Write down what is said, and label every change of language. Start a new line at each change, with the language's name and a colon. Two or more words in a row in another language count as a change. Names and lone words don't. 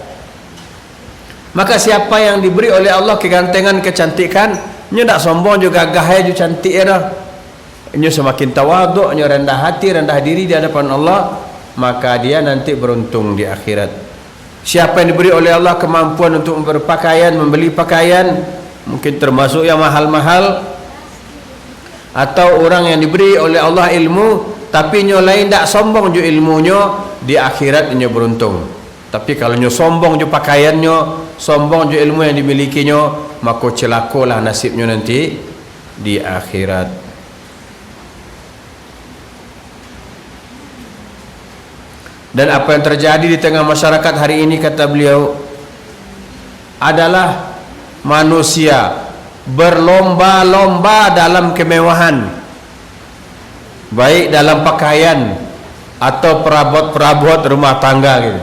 Indonesian: Maka siapa yang diberi oleh Allah kegantengan, kecantikan, nya tak sombong juga, gagah juga cantik ya dah, nya semakin tawadhu', nya rendah hati, rendah diri di hadapan Allah, maka dia nanti beruntung di akhirat. Siapa yang diberi oleh Allah kemampuan untuk berpakaian, membeli pakaian, mungkin termasuk yang mahal-mahal, atau orang yang diberi oleh Allah ilmu tapi
Minangkabau: nyo lain tak sombong jo ilmunya,
Indonesian: di akhirat nyo beruntung. Tapi kalau
Minangkabau: nyo sombong jo pakaiannya, sombong jo ilmu
Indonesian: yang dimilikinya, maka celakolah nasibnya nanti di akhirat. Dan apa yang terjadi di tengah masyarakat hari ini, kata beliau, adalah manusia berlomba-lomba dalam kemewahan, baik dalam pakaian atau perabot-perabot rumah tangga gitu.